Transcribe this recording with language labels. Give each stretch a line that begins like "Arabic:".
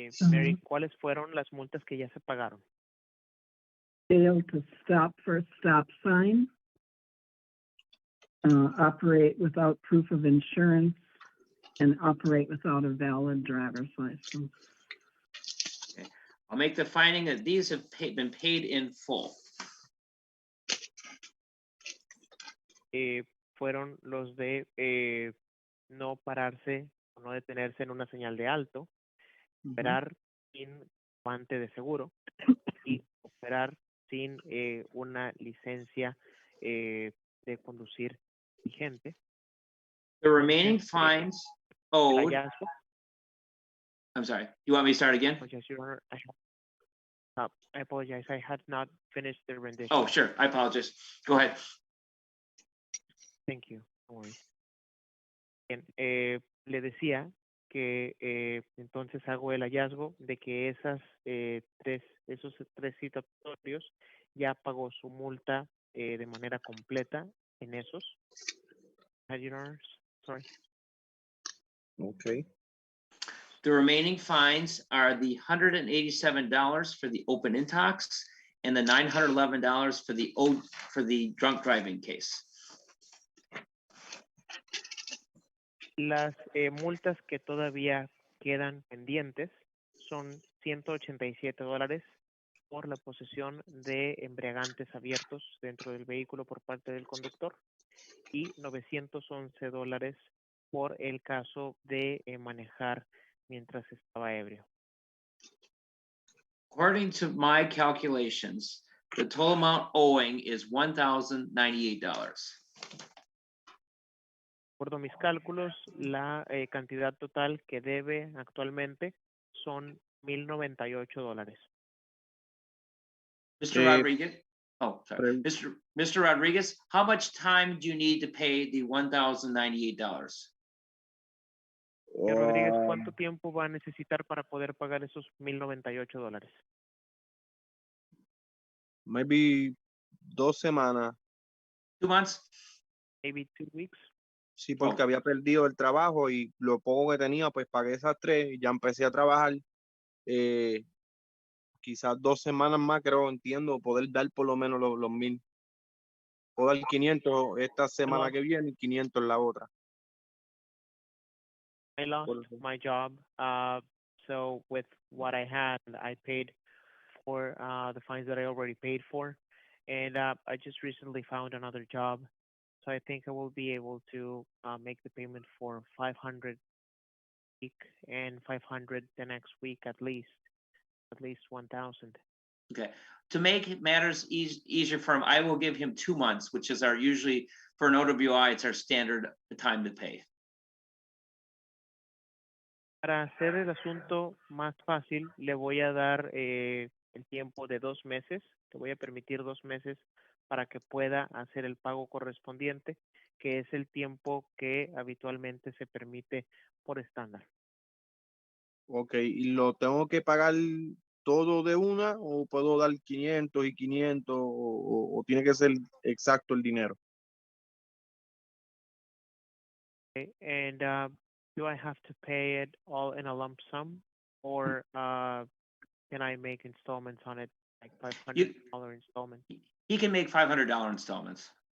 Spanish: Mary, ¿cuáles fueron las multas que ya se pagaron?
English: fail to stop for a stop sign, operate without proof of insurance, and operate without a valid driver's license. I'll make the finding that these have been paid in full.
Spanish: Fueron los de no pararse o no detenerse en una señal de alto, operar sin guante de seguro y operar sin una licencia de conducir vigente.
English: The remaining fines owed,
Spanish: Hallazgo.
English: I'm sorry, you want me to start again? Yes, Your Honor, I apologize. I had not finished the rendition. Oh, sure, I apologize. Go ahead. Thank you. No worries.
Spanish: Bien, le decía que entonces hago el hallazgo de que esos tres citatorios ya pagó su multa de manera completa en esos.
English: Your Honor, sorry. Okay. The remaining fines are the $187 for the open intox and the $911 for the drunk driving case.
Spanish: Las multas que todavía quedan pendientes son $187 por la posesión de embriagantes abiertos dentro del vehículo por parte del conductor y $911 por el caso de manejar mientras estaba ebrio.
English: According to my calculations, the total amount owing is $1,098.
Spanish: De acuerdo a mis cálculos, la cantidad total que debe actualmente son $1,098.
English: Mr. Rodriguez? Oh, sorry. Pre- Mr. Rodriguez, how much time do you need to pay the $1,098?
Spanish: Señor Rodríguez, ¿cuánto tiempo va a necesitar para poder pagar esos $1,098?
English: Maybe
Spanish: 2 semanas.
English: 2 months? Maybe 2 weeks.
Spanish: Sí, porque había perdido el trabajo y lo poco que tenía, pues pagué esas 3 y ya empecé a trabajar. Quizás 2 semanas más, creo, entiendo, poder dar por lo menos los 1,000. Puedo dar 500 esta semana que viene y 500 la otra.
English: I lost my job, so with what I had, I paid for the fines that I already paid for, and I just recently found another job, so I think I will be able to make the payment for $500 week and $500 the next week at least $1,000. Okay. To make matters easier for him, I will give him 2 months, which is usually for an OWI, it's our standard time to pay.
Spanish: Para hacer el asunto más fácil, le voy a dar el tiempo de 2 meses. Te voy a permitir 2 meses para que pueda hacer el pago correspondiente, que es el tiempo que habitualmente se permite por estándar. Ok, ¿y lo tengo que pagar todo de una o puedo dar 500 y 500 o tiene que ser exacto el dinero?
English: Okay? And do I have to pay it all in a lump sum, or can I make installments on it, like $500 installment? He can make $500 installments.